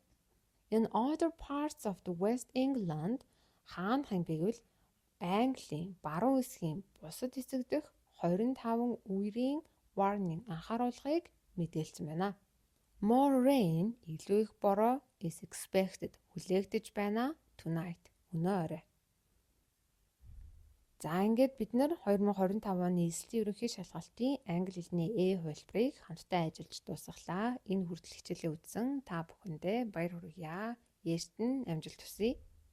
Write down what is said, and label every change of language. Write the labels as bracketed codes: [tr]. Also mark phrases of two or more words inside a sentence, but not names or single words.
[en] In other parts of the West England [mn] хаанах юм бэ гэвэл Английн баруун хэсгийн бусад хэсэг дэх 25 үерийн warning анхааруулгыг мэдээлсэн байна. [en] More rain [mn] илүү их бороо [en] is expected [mn] хүлээгдэж байна tonight өнөө орой. За ингээд бид нар 2025 оны эслийн ерөнхий шалгалтын англи хэлний хувилбарыг хамтдаа ажиллаж дуусгалаа. Энэ хүртэл хичээлээ үзсэн та бүхэндээ баяр хүргье. Ээжт нь амжилт хүсье.